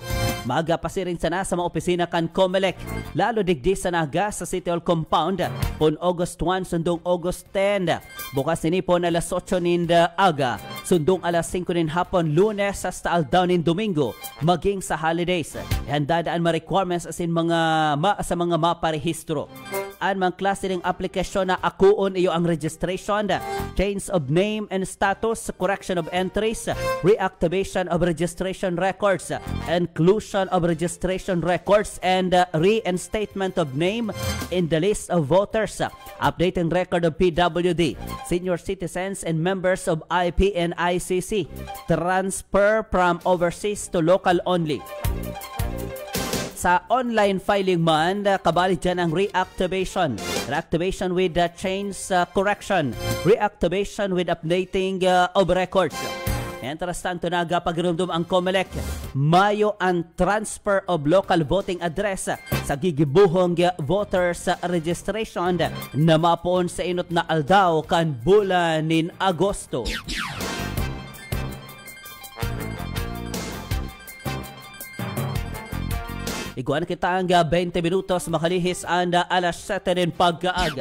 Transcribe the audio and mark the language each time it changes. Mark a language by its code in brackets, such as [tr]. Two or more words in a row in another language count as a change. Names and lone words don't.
[bik] Magapasiring sana sa mga opisina kan COMELEC. Lalo digdi sa naga sa City Hall Compound pon August 1 sundong August 10. Bukas ninipon alas 8 ninda aga. Sundong alas 5 nin hapon Lunes hasta aldaw nin Domingo maging sa holidays. Handadaan ma-requirements asin sa mga maparehistro. Ang mga klase ng aplikasyon na akuon iyo ang registration, [en] change of name and status, correction of entries, reactivation of registration records, inclusion of registration records, and reinstatement of name in the list of voters, updating record of PWD, senior citizens and members of IP and ICC, transfer from overseas to local only. [bik] Sa [en] online filing [bik] man, kabali dyan ang [en] reactivation with change correction, reactivation with updating of records. [bik] Entras tanto nagapagirumdum ang COMELEC, mayo ang [en] transfer of local voting address [bik] sa gigibuhong [en] voters registration [bik] na mapoon sa inot na aldaw kan bulan nin Agosto. Iguan kita ang 20 minutos makalihis anda alas 7 din pagkaaga.